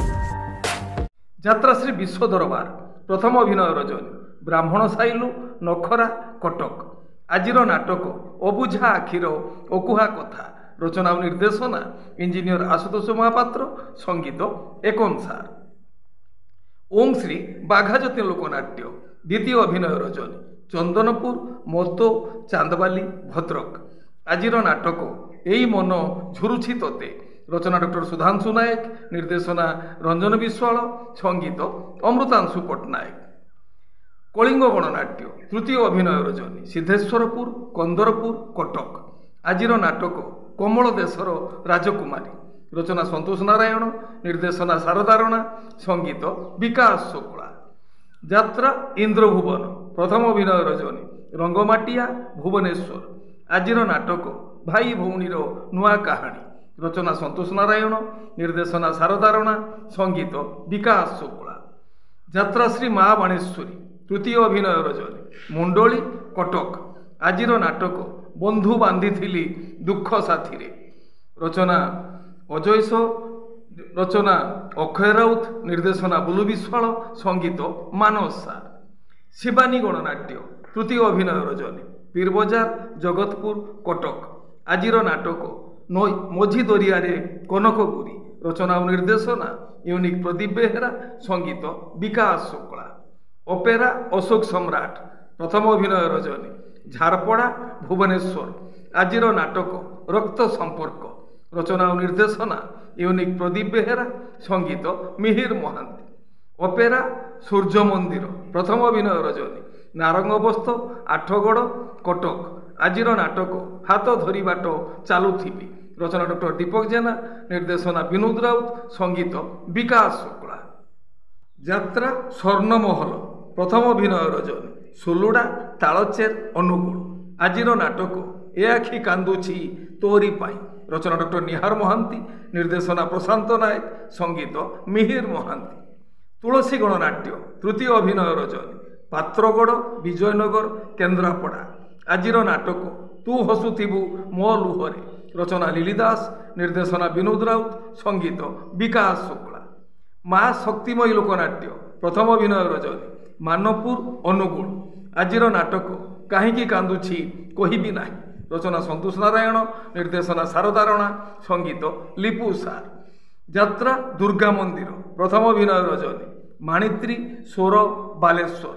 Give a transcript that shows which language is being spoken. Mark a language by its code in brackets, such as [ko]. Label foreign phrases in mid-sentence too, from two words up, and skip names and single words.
[or] ଯାତ୍ରା ଶ୍ରୀ ବିଶ୍ୱ ଦରବାର ପ୍ରଥମ ଅଭିନୟ ରଜନୀ ବ୍ରାହ୍ମଣ ସାଇଲୁ ନଖରା କଟକ। ଆଜିର ନାଟକ ଅବୁଝା ଆଖିର ଅକୁହା କଥା। ରଚନା ଓ ନିର୍ଦ୍ଦେଶନା ଇଞ୍ଜିନିୟର ଆଶୁତୋଷ ମହାପାତ୍ର। ସଙ୍ଗୀତ ଏକନ ସାର। ଓମ୍ ଶ୍ରୀ ବାଘଜ୍ୟୋତି ଲୋକନାଟ୍ୟ ଦ୍ୱିତୀୟ ଅଭିନୟ ରଜନୀ ଚନ୍ଦନପୁର ମୋତୋ ଚାନ୍ଦବାଲି ଭଦ୍ରକ। ଆଜିର ନାଟକ ଏଇ ମନ ଝୁରୁଛି ତୋତେ। ରଚନା ଡକ୍ଟର ସୁଧାଂଶୁ ନାୟକ, ନିର୍ଦ୍ଦେଶନା ରଞ୍ଜନ ବିଶ୍ୱାଳ, ସଙ୍ଗୀତ ଅମୃତାଂଶୁ ପଟ୍ଟନାୟକ। କଳିଙ୍ଗ ଗଣନାଟ୍ୟ ତୃତୀୟ ଅଭିନୟ ରଜନୀ ସିଦ୍ଧେଶ୍ୱରପୁର କନ୍ଦରପୁର କଟକ। ଆଜିର ନାଟକ କମଳ ଦେଶର ରାଜକୁମାରୀ। ରଚନା ସନ୍ତୋଷ ନାରାୟଣ, ନିର୍ଦ୍ଦେଶନା ଶାରଦା ରାଣା, ସଙ୍ଗୀତ ବିକାଶ ଶୁକ୍ଲା। ଯାତ୍ରା ଇନ୍ଦ୍ରଭୁବନ ପ୍ରଥମ ଅଭିନୟ ରଜନୀ ରଙ୍ଗମାଟିଆ ଭୁବନେଶ୍ୱର। ଆଜିର ନାଟକ ଭାଇ ଭଉଣୀର ନୂଆ କାହାଣୀ। ରଚନା ସନ୍ତୋଷ ନାରାୟଣ, ନିର୍ଦ୍ଦେଶନା ଶାରଦା ରାଣା, ସଙ୍ଗୀତ ବିକାଶ ଶୁକ୍ଲା। ଯାତ୍ରା ଶ୍ରୀ ମହାବାଣେଶ୍ୱରୀ ତୃତୀୟ ଅଭିନୟ ରଜନୀ ମୁଣ୍ଡଲି କଟକ। ଆଜିର ନାଟକ ବନ୍ଧୁ ବାନ୍ଧି ଦୁଃଖ ସାଥୀ। ରଚନା ଅଜୟସ, ରଚନା ଅକ୍ଷୟ ରାଉତ, ନିର୍ଦ୍ଦେଶନା ବୁଲୁ ବିଶ୍ୱାଳ, ସଙ୍ଗୀତ ମାନସ ସାର। ଶିବାନୀ ଗଣନାଟ୍ୟ ତୃତୀୟ ଅଭିନୟ ରଜନୀ ପୀରବଜାର ଜଗତପୁର କଟକ। ଆଜିର ନାଟକ ମଝି ଦରିଆରେ କନକଗୁଡ଼ି। ରଚନା ଓ ନିର୍ଦ୍ଦେଶନା ୟୁନିକ ପ୍ରଦୀପ ବେହେରା, ସଙ୍ଗୀତ ବିକାଶ ଶୁକ୍ଲା। ଅପେରା ଅଶୋକ ସମ୍ରାଟ ପ୍ରଥମ ଅଭିନୟ ରଜନୀ ଝାରପଡ଼ା ଭୁବନେଶ୍ୱର। ଆଜିର ନାଟକ ରକ୍ତ ସମ୍ପର୍କ। ରଚନା ଓ ନିର୍ଦ୍ଦେଶନା ୟୁନିକ ପ୍ରଦୀପ ବେହେରା, ସଙ୍ଗୀତ ମିହିର ମହାନ୍ତି। ଅପେରା ସୂର୍ଯ୍ୟ ମନ୍ଦିର ପ୍ରଥମ ଅଭିନୟ ରଜନୀ ନାରଙ୍ଗ ବସ୍ତ ଆଠଗଡ଼ କଟକ। ଆଜିର ନାଟକ ହାତ ଧରି ବାଟ ଚାଲୁଥିବି। ରଚନା ଡକ୍ଟର ଦୀପକ ଜେନା, ନିର୍ଦ୍ଦେଶନା ବିନୋଦ ରାଉତ, ସଙ୍ଗୀତ ବିକାଶ ଶୁକ୍ଲା। ଯାତ୍ରା ସ୍ୱର୍ଣ୍ଣମହଲ ପ୍ରଥମ ଅଭିନୟ ରଜନୀ ସୁଲୁଡ଼ା ତାଳଚେର ଅନୁଗୁଳ। ଆଜିର ନାଟକ ଏ ଆଖି କାନ୍ଦୁଛି ତୋରି ପାଇଁ। ରଚନା ଡକ୍ଟର ନିହାର ମହାନ୍ତି, ନିର୍ଦ୍ଦେଶନା ପ୍ରଶାନ୍ତ ନାୟକ, ସଙ୍ଗୀତ ମିହିର ମହାନ୍ତି। ତୁଳସୀ ଗଣନାଟ୍ୟ ତୃତୀୟ ଅଭିନୟ ରଜନୀ ପାତ୍ରଗଡ଼ ବିଜୟନଗର କେନ୍ଦ୍ରାପଡ଼ା। ଆଜିର ନାଟକ ତୁ ହସୁଥିବୁ ମୋ ଲୁହରେ। ରଚନା ଲିଲି ଦାସ, ନିର୍ଦ୍ଦେଶନା ବିନୋଦ ରାଉତ, ସଙ୍ଗୀତ ବିକାଶ ଶୁକ୍ଲା। ମା ଶକ୍ତିମୟୀ ଲୋକନାଟ୍ୟ ପ୍ରଥମ ଅଭିନୟ ରଜନୀ ମାନପୁର ଅନୁଗୁଳ। ଆଜିର ନାଟକ କାହିଁକି କାନ୍ଦୁଛି କହିବି ନାହିଁ। ରଚନା ସନ୍ତୋଷ ନାରାୟଣ, ନିର୍ଦ୍ଦେଶନା ଶାରଦା ରାଣା, ସଙ୍ଗୀତ ଲିପୁ ସାର। ଯାତ୍ରା ଦୁର୍ଗା ମନ୍ଦିର ପ୍ରଥମ ଅଭିନୟ ରଜନୀ ମାଣିତ୍ରୀ ସ୍ୱର ବାଲେଶ୍ୱର।